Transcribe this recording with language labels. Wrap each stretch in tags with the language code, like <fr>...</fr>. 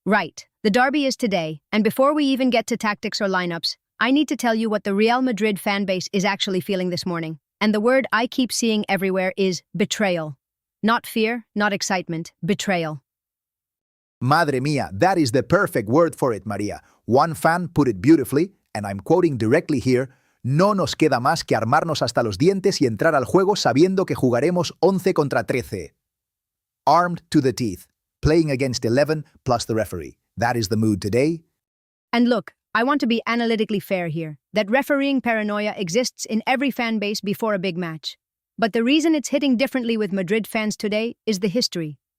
<en>Right, the derby is today, and before we even get to tactics or lineups, I need to tell you what the Real Madrid fan base is actually feeling this morning. And the word I keep seeing everywhere is betrayal. Not fear, not excitement, betrayal. Madre mia, that is the perfect word for it, Maria. One fan put it beautifully, and I'm quoting directly here,</en> <es>no nos queda más que armarnos hasta los dientes y entrar al juego sabiendo que jugaremos 11 contra 13.</es> <en>Armed to the teeth, playing against 11 plus the referee. That is the mood today. And look, I want to be analytically fair here, that refereeing paranoia exists in every fan base before a big match. But the reason it's hitting differently with Madrid fans today is the history.</en>